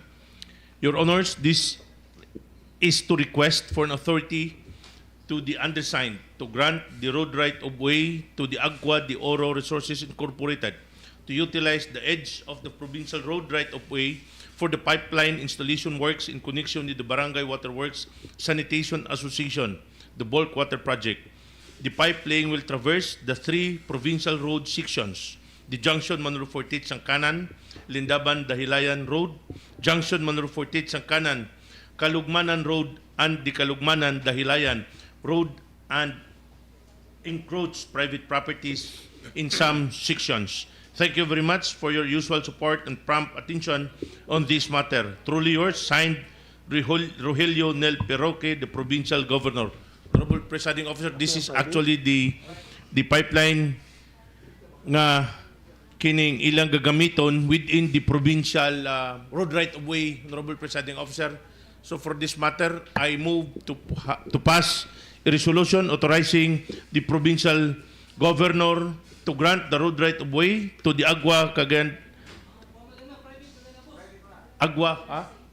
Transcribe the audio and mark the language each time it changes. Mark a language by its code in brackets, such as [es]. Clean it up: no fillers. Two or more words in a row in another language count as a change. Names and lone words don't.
[en] Your Honors, this is to request for an authority to the undersigned to grant the road right of way to the Agua de Oro Resources Incorporated to utilize the edge of the provincial road right of way for the pipeline installation works in connection with the Barangay Waterworks Sanitation Association, the bulk water project. The pipeline will traverse the three provincial road sections: the Junction Manolo Fortit Sangkanan, Lindaban Dahilayan Road, Junction Manolo Fortit Sangkanan, Kalugmanan Road, and the Kalugmanan Dahilayan Road, and encroach private properties in some sections. Thank you very much for your usual support and prompt attention on this matter. Truly yours, signed, Rogelio Nel Peroque, the Provincial Governor. Honorable Presiding Officer, this is actually the pipeline [ceb] nga kining ilang gagamiton [en] within the provincial road right of way, Honorable Presiding Officer. So for this matter, I move to pass a resolution authorizing the provincial governor to grant the road right of way to the Agua Cagayan Agua.